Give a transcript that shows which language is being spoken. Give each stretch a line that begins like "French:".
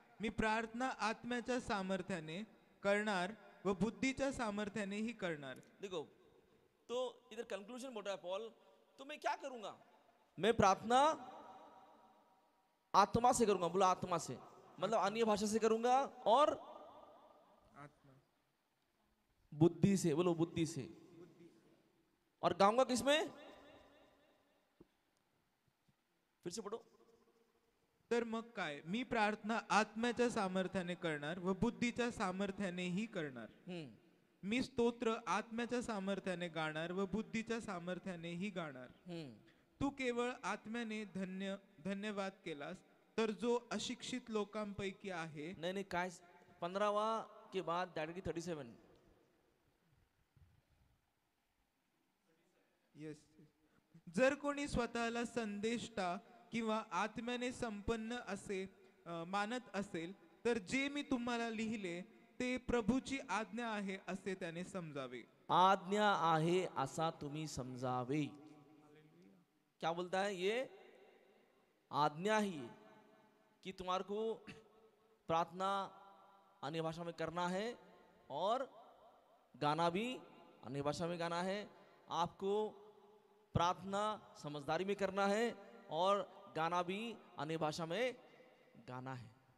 Marathi: मी प्रार्थना आत्म्याच्या सामर्थ्याने करणार व बुद्धीच्या सामर्थ्यानेही करणार।
Hindi: देखो, तो इधर कंक्लूजन बोल रहा है पॉल, तो मैं क्या करूंगा? मैं प्रार्थना आत्मा से करूंगा। बोला आत्मा से, मतलब अन्य भाषा से करूंगा, और आत्मा बुद्धि से। बोलो बुद्धि से। और गाऊंगा किसमें? फिर से पढ़ो।
Marathi: तर मग काय? मी प्रार्थना आत्म्याच्या सामर्थ्याने करणार व बुद्धीच्या सामर्थ्यानेही करणार। मी स्तोत्र आत्म्याच्या सामर्थ्याने गाणार व बुद्धीच्या सामर्थ्यानेही गाणार। तू केवळ आत्म्याने धन्यवाद केलास तर जो अशिक्षित लोकांपैकी आहे।
Hindi: नहीं नहीं, काय 15वां के बाद डायरेक्टली 37।
English: Yes.
Marathi: जर कोणी स्वतःला संदेष्टा किंवा आत्म्याने संपन्न असे मानत असेल तर जे मी तुम्हाला लिहिले ते प्रभूची आज्ञा आहे असे त्याने समजावे। आज्ञा आहे असा तुम्ही समजावे।
Hindi: क्या बोलता है ये? आज्ञा ही है कि तुम्हारे को प्रार्थना अन्य भाषा में करना है और गाना भी अन्य भाषा में गाना है। आपको प्रार्थना समझदारी में करना है और गाना भी अन्य भाषा में गाना है।